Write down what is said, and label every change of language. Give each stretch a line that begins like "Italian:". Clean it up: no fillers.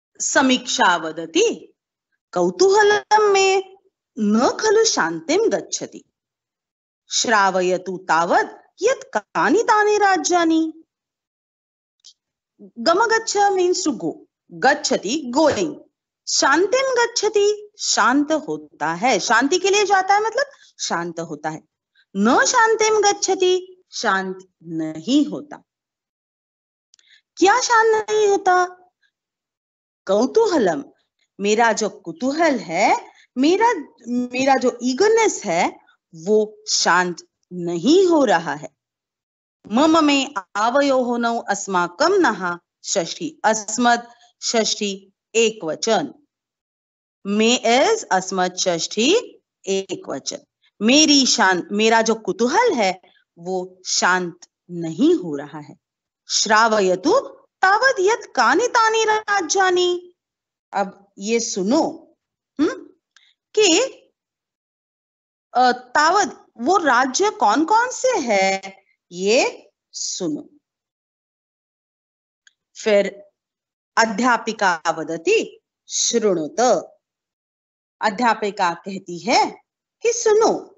Sanskrit: समीक्षा वदति कौतूहलं मे न खलु शान्तिं गच्छति श्रावयतु तावत् यत् कानि तानि राज्यानि।
Hindi: गमगच्छ
English: means to go,
Hindi: गच्छति गोइंग, शांतिं गच्छति शांत होता है, शांति के लिए जाता है मतलब शांत होता है।
Sanskrit: न शांतिं गच्छति
Hindi: शांत नहीं होता। क्या शांत नहीं होता? कौतूहलम मेरा जो कुतूहल है, मेरा जो ईगरनेस है वो शांत नहीं हो रहा है।
Sanskrit: मम में आवयोः नौ अस्माकं नः षष्ठी, अस्मत् षष्ठी एक वचन, में इज अस्मत् षष्ठी एक वचन।
Hindi: मेरा जो कुतूहल है वो शांत नहीं हो रहा है।
Sanskrit: श्रावयतु तावत् यत् कानि तानि राज्यानि।
Hindi: अब ये सुनो कि तावत् वो राज्य कौन कौन से है, ये सुनो। फिर
Sanskrit: अध्यापिका वदति शृणुत।
Hindi: अध्यापिका कहती है कि सुनो।